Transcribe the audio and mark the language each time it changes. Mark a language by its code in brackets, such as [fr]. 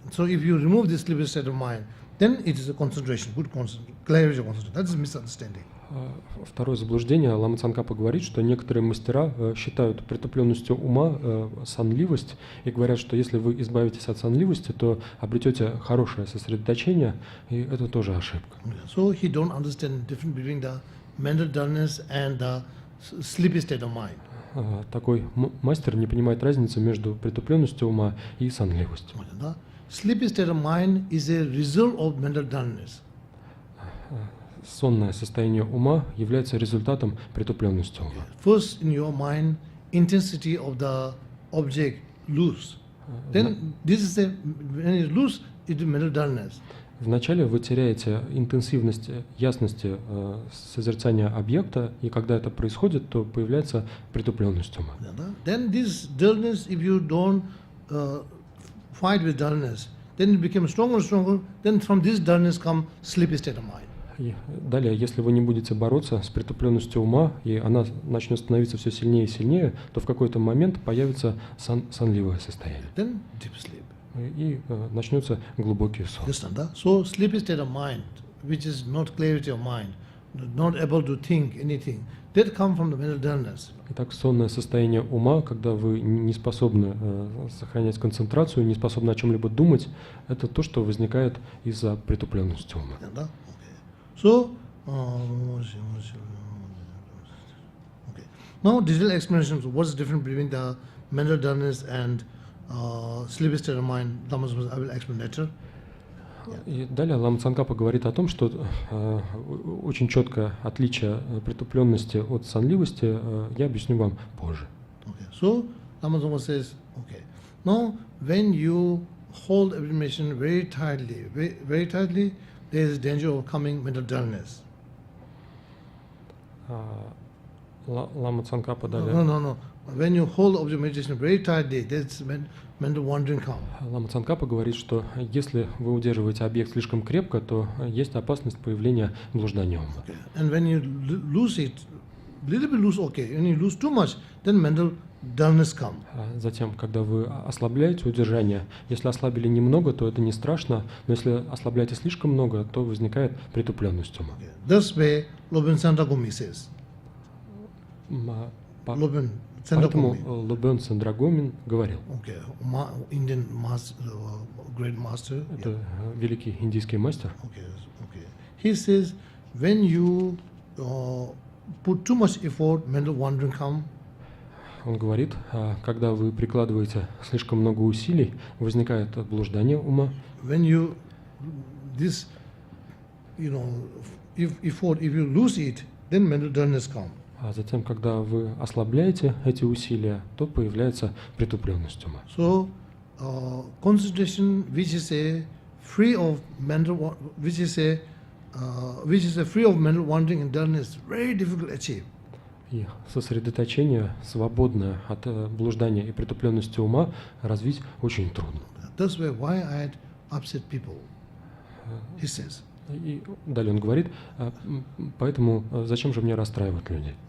[en] So if you remove this sleepy state of mind, then it is a concentration, good clarity of concentration. That is misunderstanding. [ru] Второе заблуждение. Лама Цонкапа говорит, что некоторые мастера считают притупленностью ума сонливость и говорят, что если вы избавитесь от сонливости, то обретете хорошее сосредоточение, и это тоже ошибка. [en] So he don't understand the difference between the mental dullness and the sleepy state of mind. [ru] Такой мастер не понимает разницы между притупленностью ума и сонливостью. [en] Sleepy state of mind is a result of mental dullness. [ru] Сонное состояние ума является результатом притупленности ума. [en] First, in your mind, intensity of the object lose. Then this is when it lose, it is mental dullness. [ru] Вначале вы теряете интенсивность ясности созерцания объекта, и когда это происходит, то появляется притупленность ума. [en] Then this dullness, if you don't fight with dullness, then it becomes stronger and stronger. Then from this dullness come sleepy state of mind. [ru] И далее, если вы не будете бороться с притупленностью ума, и она начнет становиться все сильнее и сильнее, то в какой-то момент появится сонливое состояние. [en] Then deep sleep. [ru] И начнется глубокий сон. [en] So sleepy state of mind, which is not clarity of mind, not able to think anything, that come from the mental dullness. [ru] Итак, сонное состояние ума, когда вы не способны сохранять концентрацию, не способны о чем-либо думать, это то, что возникает из-за притупленности ума. [en] So, now digital explanation. What's the difference between the mental dullness and sleepy state of mind? I will explain later. [ru] И далее Лама Цонкапа говорит о том, что очень четкое отличие притупленности от сонливости я объясню вам позже. [en] So, Lama Tsongpa says, now when you hold affirmation very tightly, there is danger of coming mental dullness. [ru] Лама Цонкапа далее. [en] No. When you hold object meditation very tightly, there's mental wandering come. [ru] Лама Цонкапа говорит, что если вы удерживаете объект слишком крепко, то есть опасность появления блуждания ума. [en] And when you lose it, little bit lose, When you lose too much, then mental dullness come. [ru] Затем, когда вы ослабляете удержание, если ослабили немного, то это не страшно, но если ослабляете слишком много, то возникает притупленность ума. [en] This way, Lobön Sandragumi says. [ru] Поэтому Лобен Сандрагомин говорил. [en] Indian master, great master. [ru] Это великий индийский мастер. [en] He says, when you put too much effort, mental wandering come. [ru] Он говорит, когда вы прикладываете слишком много усилий, возникает блуждание ума. [en] When you if you lose it, then mental dullness come. [ru] А затем, когда вы ослабляете эти усилия, то появляется притупленность ума. [en] So, concentration, which is free of mental wandering and dullness, very difficult to achieve. [ru] И сосредоточение, свободное от блуждания и притупленности ума, развить очень трудно. [en] That's why I had upset people, he says. [ru] И далее он говорит, поэтому зачем же мне расстраивать людей?